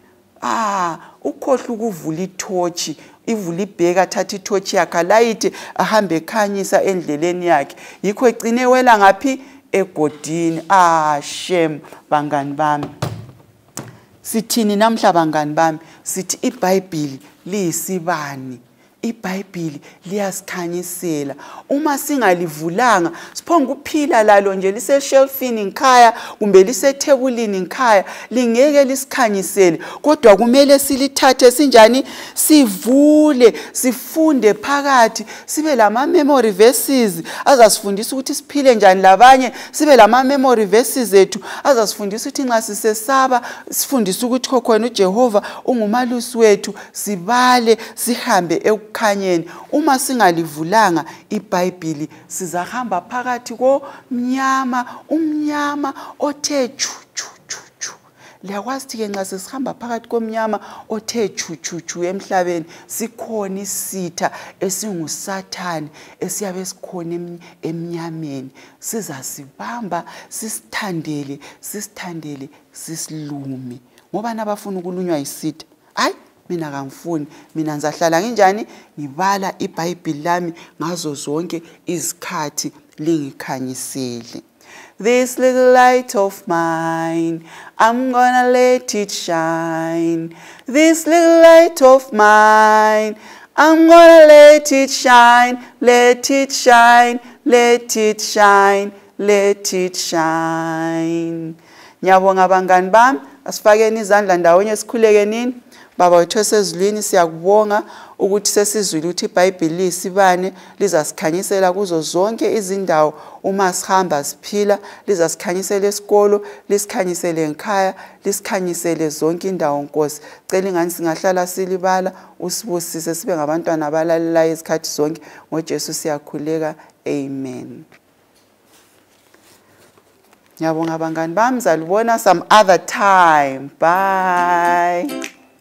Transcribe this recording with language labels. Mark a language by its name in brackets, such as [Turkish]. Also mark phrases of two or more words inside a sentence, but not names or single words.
[North Ndebele] Ukhohle ukuvula itorch ivula ibheki athatha itorch yakhe alayithe ahambe ekhanyisa endleleni yakhe. Yikho egcine wela ngaphi? Egodini. Shame bangani bami. Sithini namhla bangani bami? Sithi iBhayibheli liyisibani. iBhayibheli liyasikhanyisela. Uma singalivulanga siphonga ukuphila lalo nje lise shelfini ngikhaya kumbe lise thebulini ngikhaya lingeke lisikhanyisele. Kodwa kumele silithathe sinjani? Sivule, sifunde phakathi, sibe lama [English] memory verses [North Ndebele] azasifundisa ukuthi siphile njani labanye, sibe lama [English] memory verses [North Ndebele] ethu azasifundisa ukuthi nxa sisesaba sifundise ukuthi khokhona uJehova ungumalusi wethu, sibale sihambe ekukhanyeni. Uma singalivulanga iBhayibheli sizahamba phakathi komnyama, umnyama othe chu chu chu chu. Liyakwazi ke nxa sisihamba phakathi komnyama othe chu chu chu emhlabeni sikhona isitha esinguSathane esiyabe sikhona emnyameni. Sizasibamba sisithandele sisilume. Ngoba nabafuna ukulunywa isitha, mina kangifuni, mina ngizahlala nginjani? Ngibala iBhayibheli lami ngazo zonke izikhathi lingikhanyisele. [English] This little light of mine, I'm gonna let it shine. This little light of mine, I'm gonna let it shine. Let it shine, let it shine, let it shine. [North Ndebele] Nyabonga bangani bami, asifakeni izandla ndawonye sikhuleke nini? Baba wethu esezulwini siyakubonga ukuthi sesizwile ukuthi iBhayibheli liyisibane lizasikhanyisela kuzo zonke izindawo. Uma sihamba siphila lizasikhanyisela esikolo, lisikhanyisele ekhaya, lisikhanyisele zonke indawo Nkosi. Cela ingani singahlala silibala, usibusise sibe ngabantwana abalalelayo izikhathi zonke. NgoJesu siyakhuleka. Amen. Ngiyabonga bangani bami, zalibona [English] some other time. [North Ndebele] Bye.